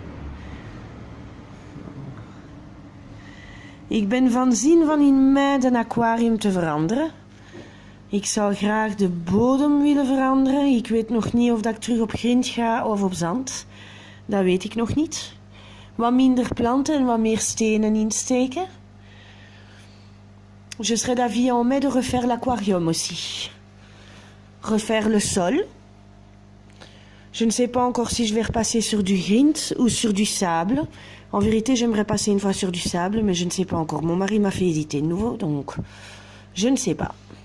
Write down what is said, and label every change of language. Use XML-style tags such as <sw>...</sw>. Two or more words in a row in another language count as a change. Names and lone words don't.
<nl>Ik ben van zin van in mei een aquarium te veranderen. Ik zou graag de bodem willen veranderen. Ik weet nog niet of dat ik terug op grind ga of op zand. Dat weet ik nog niet. wat minder planten en wat meer stenen insteken.</nl> <fr>Je serais d'avis en mai de refaire l'aquarium aussi. Refaire le sol. Je ne sais pas encore si je vais repasser sur du grind ou sur du sable. En vérité, j'aimerais passer une fois sur du sable, mais je ne sais pas encore. Mon mari m'a fait hésiter de nouveau, donc je ne sais pas.</fr>